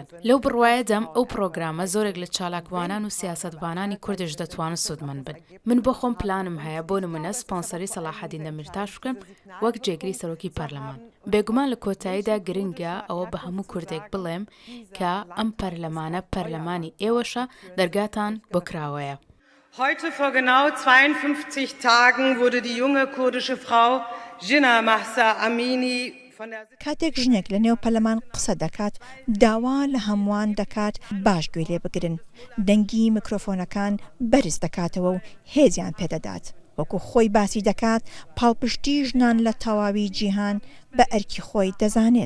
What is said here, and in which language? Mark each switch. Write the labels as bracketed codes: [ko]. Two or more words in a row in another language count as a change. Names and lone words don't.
[ckb] لەو بڕوایەدەم ئەو پرۆگرامە زۆرێک لە چالاکوانان و سیاسەتوانانی کوردش دەتوانن سودمەند بن. من بۆ خۆم پلانم هەیە بۆ نمونە سپۆنسەری سەلاحەدین دەمیرتاش بکەم وەک جێگیری سەرۆکی پەرلەمان. بێگومان لە کۆتاییدا گرنگە ئەوە بە هەموو کوردێک بڵێم کە ئەم پەرلەمانە پەرلەمانی ئێوەشە دەرگاتان بۆ کراوەیە. [de] Heute vor genau 52 Tagen wurde die junge kurdische Frau Jinnah Mahsa Amini von der [ckb] کاتێک ژنێک لە نێو پەرلەمان قسە دەکات داوا لە هەمووان دەکات باش گوێ لێ بگرن دەنگی میکرۆفۆنەکان بەرز دەکاتەوە و هێزیان پێدەدات وەکو خۆی باسی دەکات پاڵپشتی ژنان لە تەواوی جیهان بە ئەرکی خۆی دەزانێت.